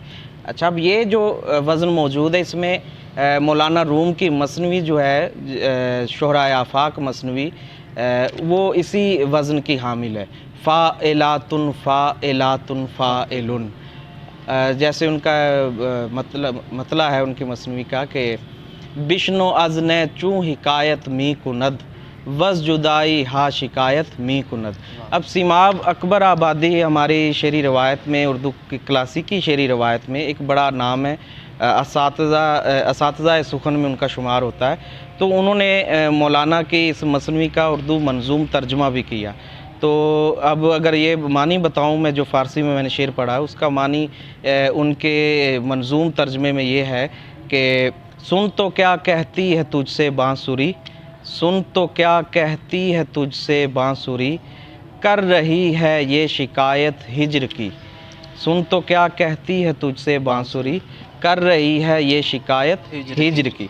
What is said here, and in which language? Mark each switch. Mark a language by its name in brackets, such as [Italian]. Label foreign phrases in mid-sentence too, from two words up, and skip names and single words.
[Urdu] اچھا، اب یہ جو وزن موجود ہے اس میں مولانا روم کی مثنوی جو ہے شہرائے آفاق مثنوی، وہ اسی وزن کی حامل ہے، فاعلاتن فاعلاتن فاعلن۔ جیسے ان کا مطلع ہے ان کی مثنوی کا کہ [Persian] بشنو از نے چوں حکایت می کند، وز جدائی ہا شکایت می کند۔ [Urdu] اب سیماب اکبر آبادی ہماری شعری روایت میں، اردو کی کلاسیکی شعری روایت میں ایک بڑا نام ہے، اساتذہ سخن میں ان کا شمار ہوتا ہے، تو انہوں نے مولانا کی اس مثنوی کا اردو منظوم ترجمہ بھی کیا۔ تو اب اگر یہ معنی بتاؤں میں جو فارسی میں نے شعر پڑھا ہے اس کا معنی ان کے منظوم ترجمے میں یہ ہے کہ سن تو کیا کہتی ہے تجھ سے بانسری، سن تو کیا کہتی ہے تجھ سے بانسری، کر رہی ہے یہ شکایت ہجر کی، سن تو کیا کہتی ہے تجھ سے بانسری، کر رہی ہے یہ شکایت ہجر کی۔